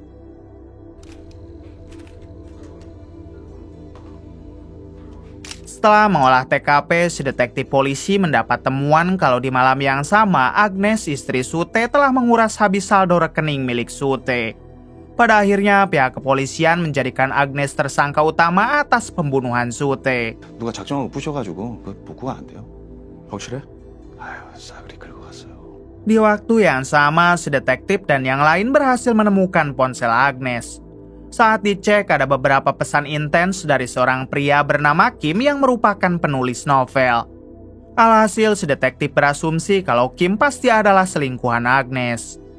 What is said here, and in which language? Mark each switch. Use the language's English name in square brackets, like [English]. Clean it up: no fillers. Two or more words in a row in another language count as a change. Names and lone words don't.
[Indonesian] Setelah mengolah TKP, si detektif polisi mendapat temuan kalau di malam yang sama, Agnes istri Sute telah menguras habis saldo rekening milik Sute. Pada akhirnya, pihak kepolisian menjadikan Agnes tersangka utama atas pembunuhan Sute. [Korean] 누가 작정하고 부셔가지고 복구가 안 돼요. 확실해? 아유, 싸그리 긁고 갔어요. [Indonesian] Di waktu yang sama, si detektif dan yang lain berhasil menemukan ponsel Agnes. Saat dicek, ada beberapa pesan intens dari seorang pria bernama Kim yang merupakan penulis novel. Alhasil, si detektif berasumsi kalau Kim pasti adalah selingkuhan Agnes.